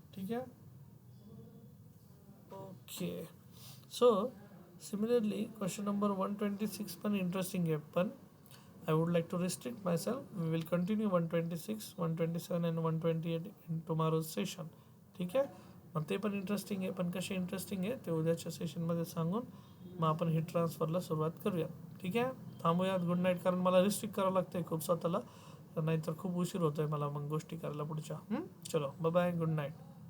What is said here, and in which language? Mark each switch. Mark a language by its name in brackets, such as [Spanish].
[Marathi] ठीक आहे, okay. So similarly question number 126 पण इंटरेस्टिंग आहे, पण [English] I would like to restrict myself. We will continue 126, 127 and 128 in tomorrow's session. [Marathi] ठीक आहे, मग ते पण इंटरेस्टिंग आहे, पण कसे इंटरेस्टिंग आहे ते उद्याच्या सेशनमध्ये सांगून मग आपण हीट ट्रान्सफरला सुरुवात करूया. ठीक आहे, थांबूयात. गुड नाईट, कारण मला रिस्ट्रिक्ट करावं लागतं खूप स्वतःला, नाहीतर खूप उशीर होतो आहे मला मग गोष्टी करायला पुढच्या. चलो बाय बाय, गुड नाईट.